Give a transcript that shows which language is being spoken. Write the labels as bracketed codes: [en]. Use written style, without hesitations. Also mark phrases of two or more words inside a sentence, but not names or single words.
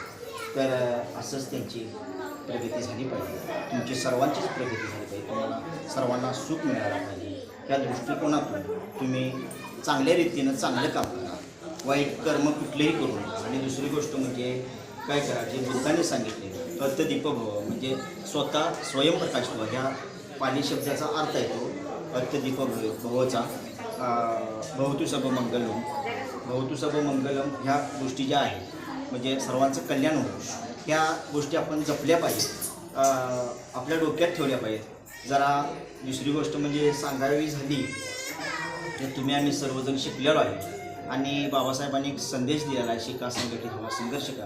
[mr] तर असंच त्यांची प्रगती झाली पाहिजे, तुमची सर्वांचीच प्रगती झाली पाहिजे, तुम्हाला सर्वांना सुख मिळालं पाहिजे. त्या दृष्टिकोनातून तुम्ही चांगल्या रीतीनं चांगलं काम करा, वाईट कर्म कुठलेही करू नका. आणि दुसरी गोष्ट म्हणजे काय करा, जे बुद्धांनी सांगितले अर्थदीपभव, म्हणजे स्वतः स्वयंप्रकाश व्हा. ह्या पाली शब्दाचा अर्थ आहे तो अर्थदीपभवचा. [pi] भवतु सब मंगलम, भवतु सब मंगलम [mr] ह्या गोष्टी ज्या आहेत म्हणजे सर्वांचं कल्याण होऊ, ह्या गोष्टी आपण जपल्या पाहिजेत, आपल्या डोक्यात ठेवल्या पाहिजेत. जरा दुसरी गोष्ट म्हणजे सांगावी झाली तर तुम्ही आम्ही सर्वजण शिकलेलो आहे आणि बाबासाहेबांनी एक संदेश दिलेला आहे, शिका, संघटित व्हा, संघर्ष करा.